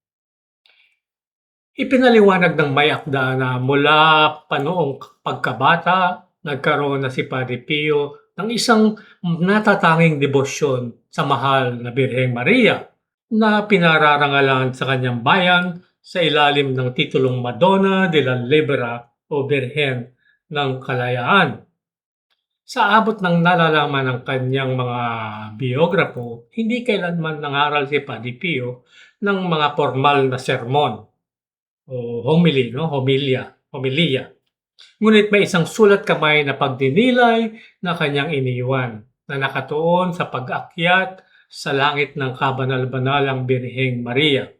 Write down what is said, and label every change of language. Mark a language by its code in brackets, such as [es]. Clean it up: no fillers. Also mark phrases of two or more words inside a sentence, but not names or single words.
[tl] Ipinaliwanag ng may akda na mula pa noong pagkabata, nagkaroon na si Padre Pio ng isang natatanging debosyon sa mahal na Birheng Maria na pinararangalan sa kanyang bayan sa ilalim ng titulong Madonna de la Libera o Birhen ng Kalayaan. Sa abot ng nalalaman ng kanyang mga biograpo, hindi kailanman nangaral si Padre Pio ng mga formal na sermon o homilia. Ngunit may isang sulat kamay na pagdinilay na kanyang iniwan na nakatuon sa pag-akyat sa langit ng kabanal-banalang Birheng Maria.